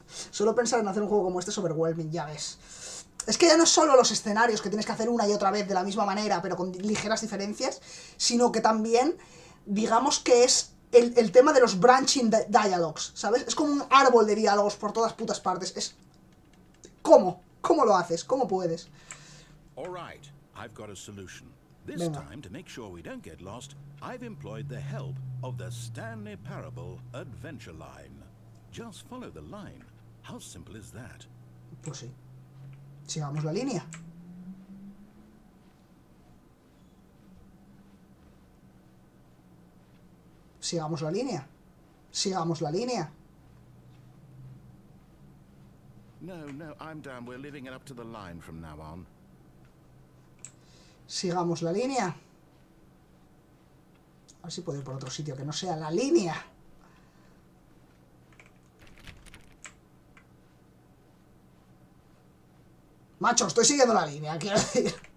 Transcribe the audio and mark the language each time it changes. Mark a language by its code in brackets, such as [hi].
[es] Solo pensar en hacer un juego como este es [en] overwhelming, [es] ya ves. Es que ya no es solo los escenarios que tienes que hacer una y otra vez de la misma manera, pero con ligeras diferencias, sino que también, digamos que es el tema de los [en] branching dialogues, [es] ¿sabes? Es como un árbol de diálogos por todas putas partes. Es... ¿Cómo? ¿Cómo lo haces? ¿Cómo puedes? [en] All right, I've got a solution. This time, to make sure we don't get lost, I've employed the help of the Stanley Parable Adventure Line. Just follow the line. How simple is that? [es] Pues sí. Sigamos la línea. Sigamos la línea. Sigamos la línea. [en] No, I'm down. We're leaving it up to the line from now on. [es] Sigamos la línea. A ver si puedo ir por otro sitio que no sea la línea. Macho, estoy siguiendo la línea, quiero decir.